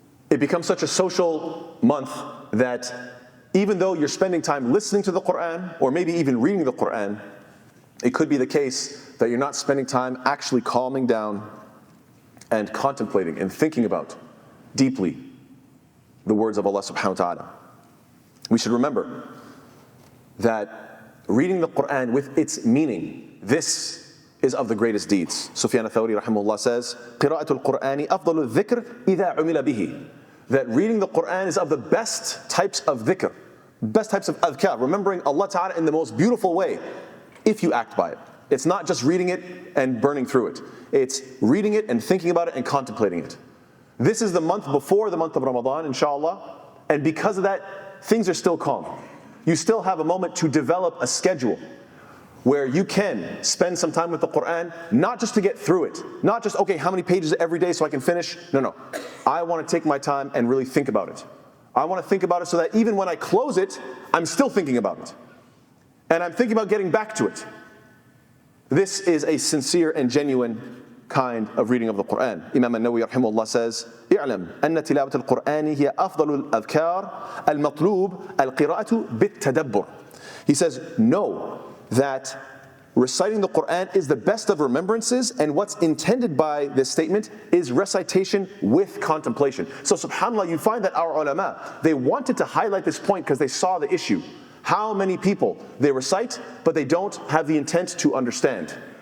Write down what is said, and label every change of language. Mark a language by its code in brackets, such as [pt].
[en] It becomes such a social month that even though you're spending time listening to the Qur'an, or maybe even reading the Qur'an, it could be the case that you're not spending time actually calming down and contemplating and thinking about deeply the words of Allah subhanahu wa ta'ala. We should remember that reading the Qur'an with its meaning, this is of the greatest deeds. Sufyan al-Thawri rahimahullah says, [ar] قِرَاءَةُ الْقُرْآنِ أَفْضَلُ الذِّكْرِ إِذَا عُمِلَ بِهِ. [en] That reading the Qur'an is of the best types of dhikr, best types of adhkar, remembering Allah ta'ala in the most beautiful way, if you act by it. It's not just reading it and burning through it. It's reading it and thinking about it and contemplating it. This is the month before the month of Ramadan, inshallah, and because of that, things are still calm. You still have a moment to develop a schedule where you can spend some time with the Qur'an, not just to get through it, not just, okay, how many pages every day so I can finish? No. I want to take my time and really think about it. I want to think about it so that even when I close it, I'm still thinking about it. And I'm thinking about getting back to it. This is a sincere and genuine kind of reading of the Qur'an. Imam al-Nawawi rahimahullah says, [ar] اعلم أن تلاوة القرآن هي أفضل الأذكار المطلوب القراءة بالتدبر. [en] He says, know that reciting the Qur'an is the best of remembrances, and what's intended by this statement is recitation with contemplation. So subhanAllah, you find that our ulama, they wanted to highlight this point because they saw the issue. How many people, they recite, but they don't have the intent to understand.